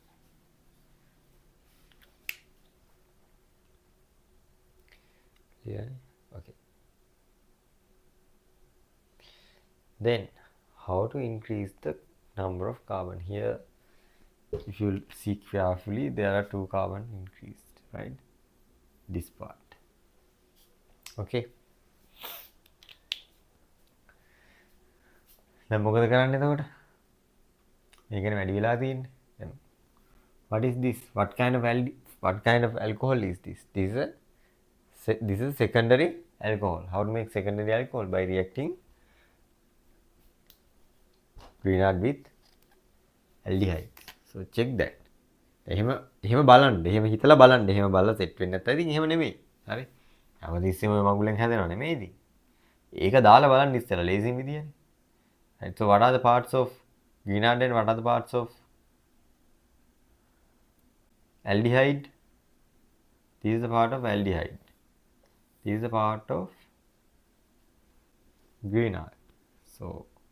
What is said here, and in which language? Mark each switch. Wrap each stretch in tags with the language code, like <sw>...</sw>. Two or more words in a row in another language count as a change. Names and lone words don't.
<en>Clear? Okay. Then, how to increase the number of carbon? Here, if you see carefully, there are 2 carbon increased, right? This part. Okay.</en> <si>දැන් මොකද කරන්නේ එතකොට? මේකනේ වැඩි වෙලා තියෙන්නේ. දැන්</si> <en>what is this? What kind of alcohol is this? This is secondary alcohol. How to make secondary alcohol? By reacting green with aldehyde. So check that.</en> <si>එහෙම බලන්න. එහෙම හිතලා බලන්න. එහෙම බලලා සෙට් වෙන්නේ නැත්නම් ඉතින් එහෙම නෙමෙයි. හරි? හැමතිස්සෙම ඔය මගුලෙන් හැදෙනව නෙමෙයි ඉතින්. ඒක දාලා බලන්න ඉස්සෙල්ලා ලේසි විදියනේ.</si> <en>Right? So what are the parts of green and what are the parts of aldehyde? This is the part of aldehyde. This is the part of green. So</en>